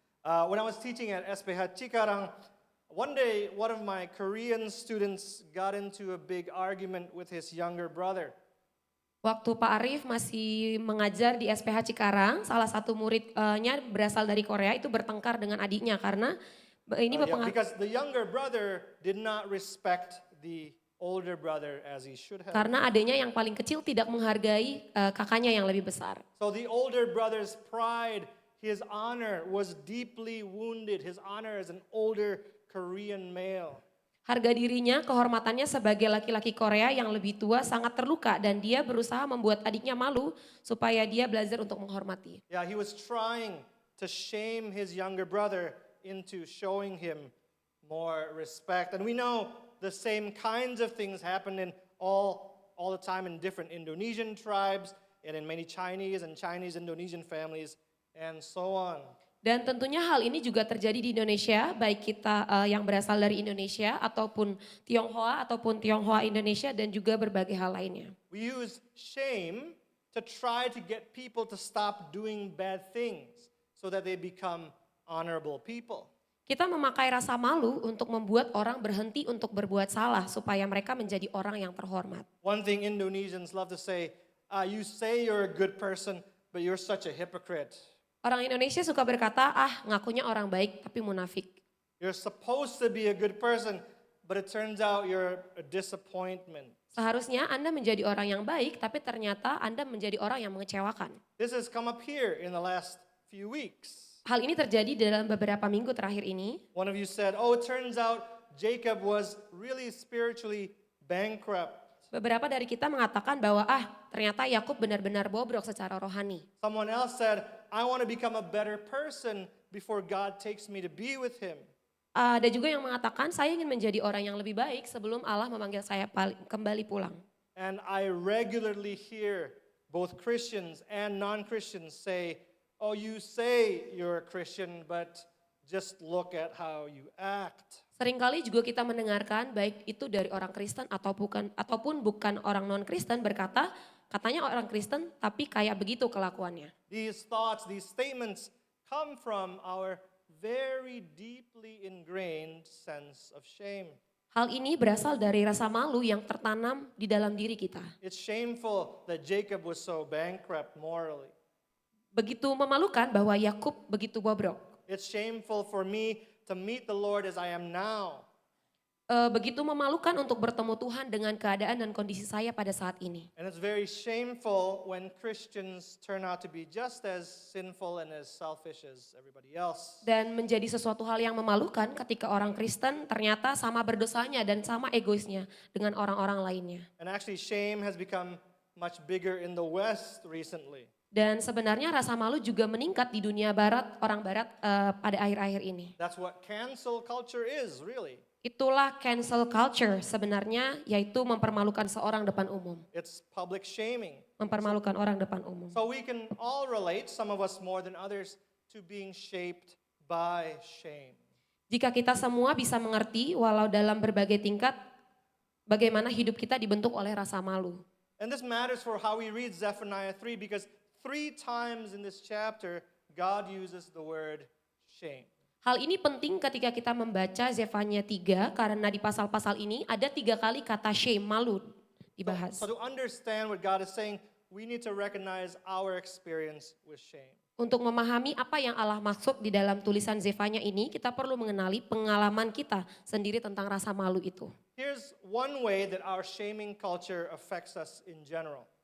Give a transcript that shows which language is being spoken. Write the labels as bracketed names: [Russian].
[English] When I was teaching at SPH Cikarang, one day one of my Korean students got into a big argument with his younger brother. [Indonesian] Waktu Pak Arif masih mengajar di SPH Cikarang, salah satu muridnya berasal dari Korea itu bertengkar dengan adiknya karena ini [English] Because the younger brother did not respect the older brother as he should have. [Indonesian] Karena adiknya yang paling kecil tidak menghargai kakaknya yang lebih besar. [English] So the older brother's pride, his honor was deeply wounded. His honor as an older Korean male. [Indonesian] Harga dirinya, kehormatannya sebagai laki-laki Korea yang lebih tua sangat terluka dan dia berusaha membuat adiknya malu supaya dia belajar untuk menghormati. [English] Yeah, he was trying to shame his younger brother into showing him more respect. And we know the same kinds of things happen in all the time in different Indonesian tribes and in many Chinese and Chinese Indonesian families and so on. [Indonesian] Dan tentunya hal ini juga terjadi di Indonesia, baik kita yang berasal dari Indonesia ataupun Tionghoa Indonesia dan juga berbagai hal lainnya. [English] We use shame to try to get people to stop doing bad things so that they become honorable people. [Indonesian] Kita memakai rasa malu untuk membuat orang berhenti untuk berbuat salah supaya mereka menjadi orang yang terhormat. [English] One thing Indonesians love to say, you say you're a good person, but you're such a hypocrite. [Indonesian] Orang Indonesia suka berkata, ngakunya orang baik tapi munafik. [English] You're supposed to be a good person, but it turns out you're a disappointment. [Indonesian] Seharusnya Anda menjadi orang yang baik, tapi ternyata Anda menjadi orang yang mengecewakan. [English] This has come up here in the last few weeks. [Indonesian] Hal ini terjadi dalam beberapa minggu terakhir ini. [English] One of you said, it turns out Jacob was really spiritually bankrupt. [Indonesian] Beberapa dari kita mengatakan bahwa ternyata Yakub benar-benar bobrok secara rohani. [English] Someone else said, I want to become a better person before God takes me to be with him. [Indonesian] Ada juga yang mengatakan saya ingin menjadi orang yang lebih baik sebelum Allah memanggil saya kembali pulang. [English] And I regularly hear both Christians and non-Christians say, you say you're a Christian, but just look at how you act. [Indonesian] Seringkali juga kita mendengarkan baik itu dari orang Kristen ataupun bukan orang non-Kristen berkata, katanya orang Kristen tapi kayak begitu kelakuannya. [English] These thoughts, these statements come from our very deeply ingrained sense of shame. [Indonesian] Hal ini berasal dari rasa malu yang tertanam di dalam diri kita. [English] It's shameful that Jacob was so bankrupt morally. [Indonesian] Begitu memalukan bahwa Yakub begitu bobrok. [English] It's shameful for me to meet the Lord as I am now. [Indonesian] Begitu memalukan untuk bertemu Tuhan dengan keadaan dan kondisi saya pada saat ini. [English] And it's very shameful when Christians turn out to be just as sinful and as selfish as everybody else. [Indonesian] Dan menjadi sesuatu hal yang memalukan ketika orang Kristen ternyata sama berdosanya dan sama egoisnya dengan orang-orang lainnya. [English] And actually shame has become much bigger in the West recently. [Indonesian] Dan sebenarnya rasa malu juga meningkat di dunia barat, orang barat pada akhir-akhir ini. [English] That's what cancel culture is, really. [Indonesian] Itulah cancel culture sebenarnya, yaitu mempermalukan seorang depan umum. [English] It's public shaming. [Indonesian] Mempermalukan orang depan umum. [English] So we can all relate, some of us more than others, to being shaped by shame. [Indonesian] Jika kita semua bisa mengerti, walau dalam berbagai tingkat, bagaimana hidup kita dibentuk oleh rasa malu. [English] And this matters for how we read Zephaniah 3 because 3 times in this chapter, God uses the word shame. [Indonesian] Hal ini penting ketika kita membaca Zefanya 3 karena di pasal-pasal ini ada 3 kali kata shame, malu dibahas. [English] So to understand what God is saying, we need to recognize our experience with shame. [Indonesian] Untuk memahami apa yang Allah maksud di dalam tulisan Zefanya ini, kita perlu mengenali pengalaman kita sendiri tentang rasa malu itu. [English] Here's one way that our shaming culture affects us in general.